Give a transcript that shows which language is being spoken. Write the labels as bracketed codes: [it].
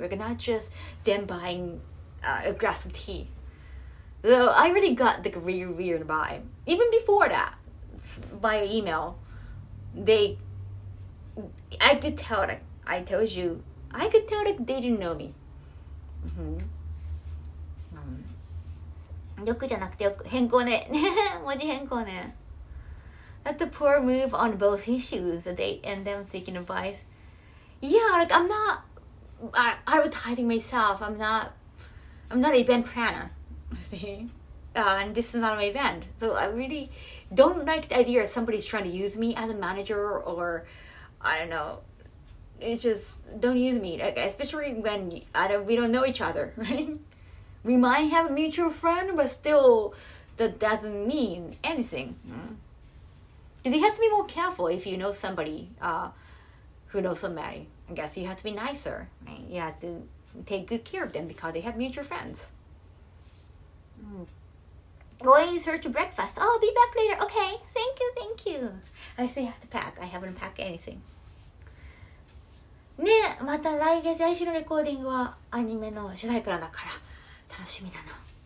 [en] Like, not just them buying a glass of tea. So I really got like a really weird vibe. Even before that, by email, I could tell, like, I could tell like they didn't know me. [ja] よくじゃなくてよく変更ね。文字変更ね。 [en] That's a poor move on both issues, the date and them taking advice. Yeah, like I'm not advertising myself. I'm not an event planner. See? And this is not my event. So I really don't like the idea of somebody's trying to use me as a manager, or I don't know. It's just, don't use me. Like, especially when we don't know each other, right? We might have a mutual friend, but still, that doesn't mean anything. Because you have to be more careful if you know somebody who knows somebody. I guess you have to be nicer, right? You have to take good care of them because they have mutual friends. Going search breakfast. I'll be back later. Okay, thank you. I still have to pack. I haven't packed anything. [ja] ね、また来週のレコーディングはアニメの主題歌だから楽しみだな。